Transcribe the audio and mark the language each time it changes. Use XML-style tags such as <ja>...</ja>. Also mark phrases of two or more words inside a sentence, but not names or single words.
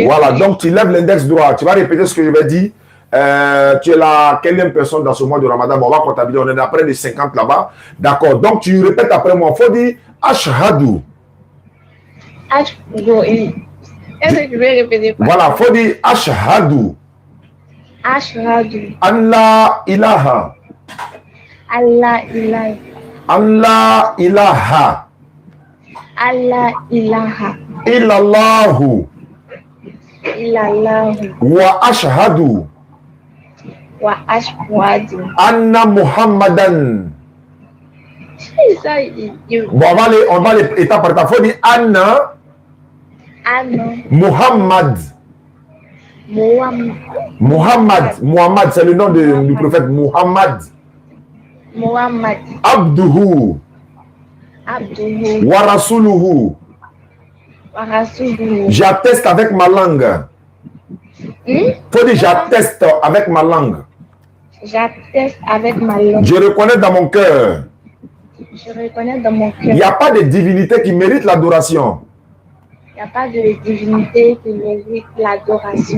<fr>Voilà, donc tu lèves l'index droit. Tu vas répéter ce que je vais dire. Tu es la quelle personne dans ce mois de Ramadan? On va comptabiliser, on est après les 50 là-bas. D'accord, donc tu répètes après moi. Il faut dire Ashhadu. Ashhadu. Est-ce que tu veux répéter? Voilà, il faut dire Ashhadu. Ashhadu.</fr> <ar>الله إله. الله إله. الله إله. الله إله. Illallahu. Illallahu. وأشهد. وأشهد. أن محمدا.</ar> <fr>Ça, Bon, on va les étape par étape. Il faut dire Anna. Anna. Muhammad. Muhammad, c'est le nom du prophète Muhammad. Muhammad. Abduhu. Abduhu.</fr> <ar>ورسوله. ورسوله.</ar> <fr>J'atteste avec ma langue. Faut dire j'atteste avec ma langue. J'atteste avec ma langue. Je reconnais dans mon cœur. Je reconnais dans mon cœur. Il n'y a pas de divinité qui mérite l'adoration. Il n'y a pas de divinité qui mérite l'adoration.</fr>